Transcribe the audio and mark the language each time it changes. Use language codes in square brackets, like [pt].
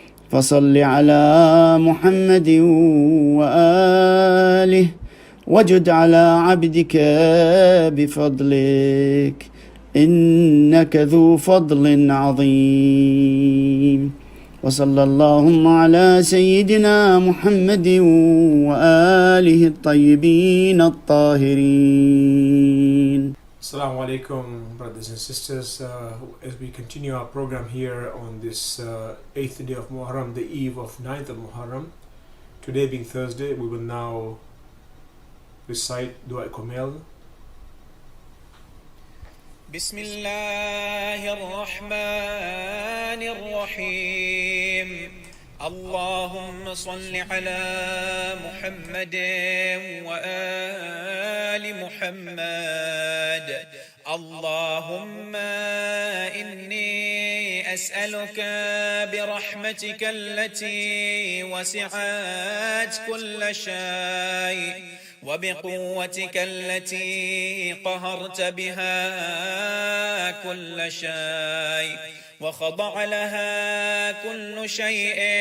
[ar] فصل على محمد وآله وجد على عبدك بفضلك إنك ذو فضل عظيم. وصلى اللهم على سيدنا محمد وآله الطيبين الطاهرين. [en] Assalamu alaikum, brothers and sisters. As we continue our program here on this 8th day of Muharram, the eve of 9th of Muharram, today being Thursday, we will now recite Dua Kumel. [ar] بسم الله الرحمن الرحيم اللهم صل على محمد وآل محمد اللهم إني أسألك برحمتك التي وسعت كل شيء وبقوتك التي قهرت بها كل شيء وخضع لها كل شيء